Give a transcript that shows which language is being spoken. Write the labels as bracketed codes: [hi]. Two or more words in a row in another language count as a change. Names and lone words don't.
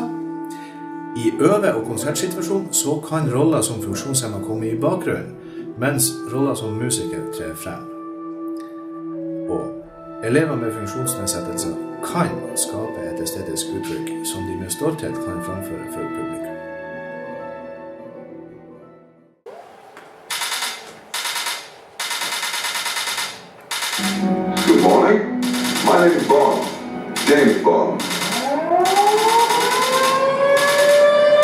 [no] I øve- og konsertsituasjon så kan roller som funksjonshemmet komme i bakgrunnen, mens roller som musiker trer frem. Og elever med funksjonsnedsettelser kan skape et estetisk uttrykk som de med stolthet kan framføre for publikum. [en] Good morning. My name is Bond, James Bond.